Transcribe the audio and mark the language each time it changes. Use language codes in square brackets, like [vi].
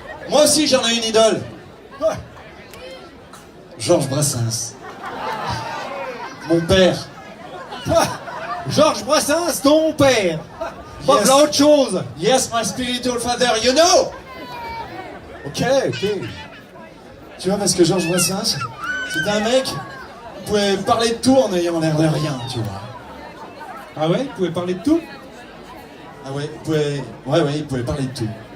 [fr] Moi aussi, j'en ai une idole. Ouais. Georges Brassens. Mon père. Georges Brassens, ton père. Pas [en] Yes. [fr] voilà autre chose. [en] Yes, my spiritual father, you know. Ok. [fr] Tu vois, parce que Georges Brassens, c'était un mec qui pouvait parler de tout en ayant l'air de rien, tu vois. Ah ouais, vous pouvez parler de tout? Ah ouais, il pouvait parler de tout.